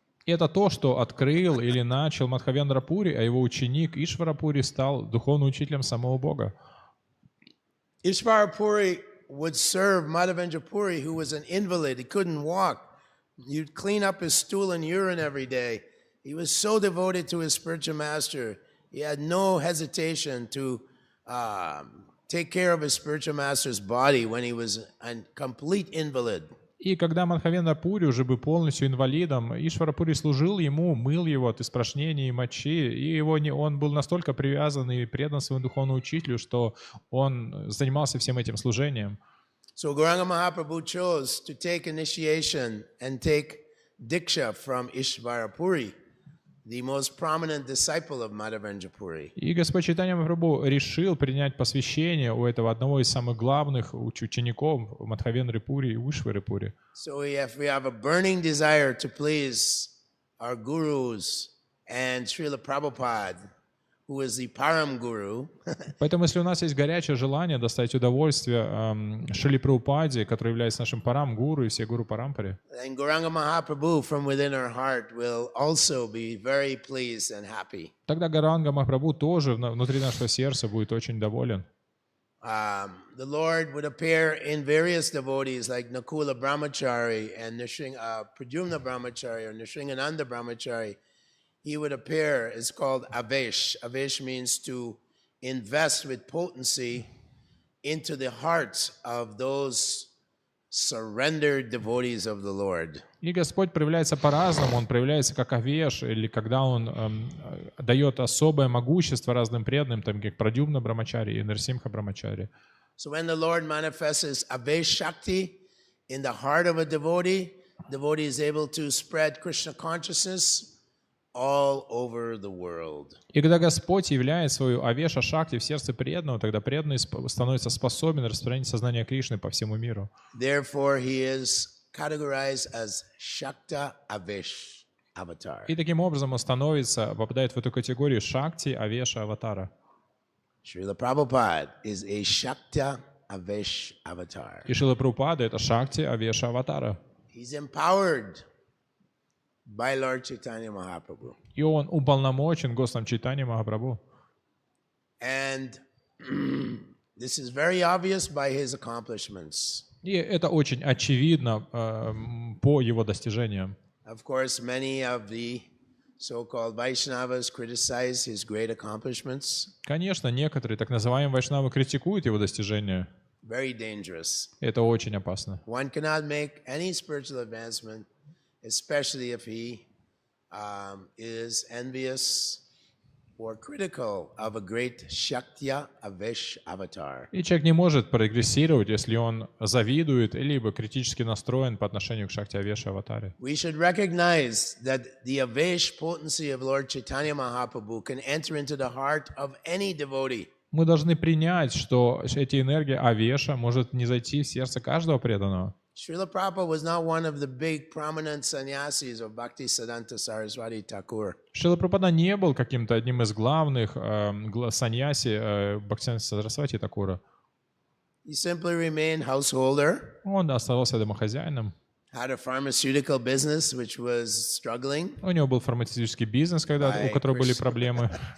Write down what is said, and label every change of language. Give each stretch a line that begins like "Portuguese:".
Russian: И это то, что открыл или начал Мадхавендра Пури, а его ученик Ишвара Пури стал духовным учителем самого Бога.
English: Ishvara Puri would serve Madhavendra Puri, who was an invalid. He couldn't walk. You'd clean up his stool and urine every day. He was so devoted to his spiritual master. He had no hesitation to take care of his spiritual master's body when he was a complete invalid.
Russian: И когда Мадхавендра Пури уже был полностью инвалидом, Ишвара Пури служил ему, мыл его от испражнений и мочи, и он был настолько привязан и предан своему духовному учителю, что он занимался всем этим служением.
English: So Gauranga Mahaprabhu chose to take initiation and take diksha from Ishvara Puri. the most prominent disciple of Madhavendra Puri.
Russian: И Господь Чайтанья Махапрабху решил принять посвящение у этого одного из самых главных учеников Мадхавендры Пури и Вишвары Пури.
English: So we have a burning desire to please our gurus and Srila Prabhupada, who is the Param Guru.
Russian: Поэтому, если у нас есть горячее желание доставить удовольствие Шриле Прабхупаде, который является нашим парам-гуру и все гуру Парампаре,
English: And Gauranga Mahaprabhu from within our heart will also be very pleased and happy.
Russian: тогда Гауранга Махапрабху тоже внутри нашего сердца будет очень доволен.
English: The Lord would appear in various devotees like Nakula Brahmachari and Pradyumna Brahmachari or Nrsingananda Brahmachari. He would appear, it's called Avesh. Avesh means to invest with potency into the hearts of those surrendered devotees of the Lord.
Russian: И Господь проявляется по-разному. Он проявляется как Авеш, или когда Он дает особое могущество разным преданным, там, как Прадюмна Брамачари и Нарсимха Брамачари.
English: So when the Lord manifests His Avesh Shakti in the heart of a devotee, devotee is able to spread Krishna consciousness all over the world.
Russian: И когда Господь являет свою Авеша Шакти в сердце преданного, тогда преданный становится способен распространить сознание Кришны по всему миру.
English: Therefore, he is categorized as Shakta Avesh Avatar.
Russian: И таким образом он попадает в эту категорию Шакти Авеша Аватара.
English: Srila Prabhupada is a Shakta Avesh Avatar.
Russian: И Шрила Прабхупада — это Шакти Авеша Аватара.
English: He's empowered by Lord Chaitanya Mahaprabhu.
Russian: И он уполномочен Господом Чайтаньей Махапрабху.
English: And this is very obvious by his accomplishments.
Russian: И это очень очевидно по его достижениям.
English: Of course, many of the so-called Vaishnavas criticize his great accomplishments.
Russian: Конечно, некоторые так называемые вайшнавы критикуют его достижения.
English: Very dangerous.
Russian: Это очень опасно.
English: One cannot make any spiritual advancement, especially if he is envious or critical of a great Shaktya Avesh avatar.
Russian: И человек не может прогрессировать, если он завидует либо критически настроен по отношению к Шакти Авеше Аватаре.
English: We should recognize that the Avesh potency of Lord Chaitanya Mahaprabhu can enter into the heart of any devotee.
Russian: Мы должны принять, что эти энергии Авеша может не зайти в сердце каждого преданного.
English: Srila Prabhupada was not one of the big prominent sannyasis of Bhakti Siddhanta Saraswati Thakur.
Russian: Шрила Прабхупада не был каким-то одним из главных саньяси Бхактисиданта Сарасвати Такура.
English: He simply remained householder,
Russian: Он оставался домохозяином.
English: had a pharmaceutical business which was struggling
Russian: У него был фармацевтический бизнес, у которого были проблемы.